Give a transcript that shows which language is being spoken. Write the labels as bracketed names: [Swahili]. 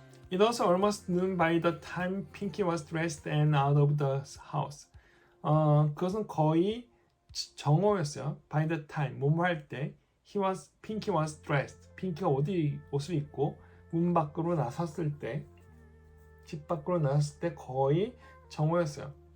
[English] It was almost noon by the time Pinky was dressed and out of the house. [Korean] 그것은 거의 정오였어요. [English] By the time, [Korean] 뭐뭐 할 때, [English] Pinky was dressed. [Korean] 핑키가 옷을 입고 문 밖으로 나섰을 때, 집 밖으로 나섰을 때 거의 정오였어요.